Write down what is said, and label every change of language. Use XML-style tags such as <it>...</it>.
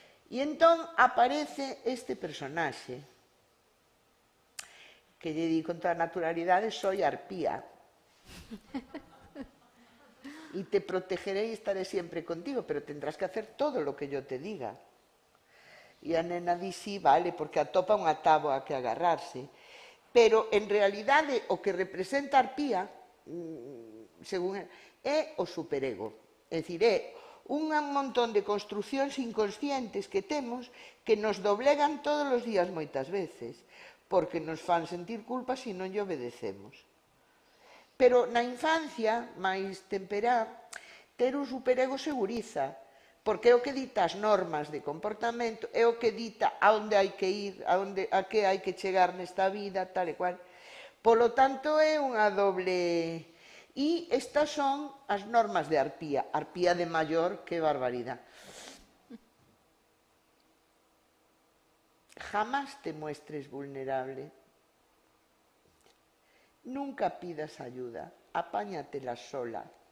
<gl>E entón aparece este personaxe, que lle di con toda naturalidade,</gl> <es>soy arpía. Y te protegeré y estaré siempre contigo, pero tendrás que hacer todo lo que yo te diga.</es> <gl>E a nena di, sí, vale, porque atopa unha táboa que agarrarse. Pero, en realidade, o que representa arpía, según é o superego. É dicir, é un montón de construcións inconscientes que temos que nos doblegan todos os días moitas veces, porque nos fan sentir culpa se non lle obedecemos. Pero na infancia, máis temperá, ter un superego seguriza, porque é o que dita as normas de comportamento, é o que dita a onde hai que ir, a que hai que chegar nesta vida, tal e cual. Polo tanto, é unha doble... E estas son as normas de arpía. Arpía de maior, que barbaridade.</gl> <es>Jamás te muestres vulnerable. Nunca pidas ayuda. Apáñatela sola.</es>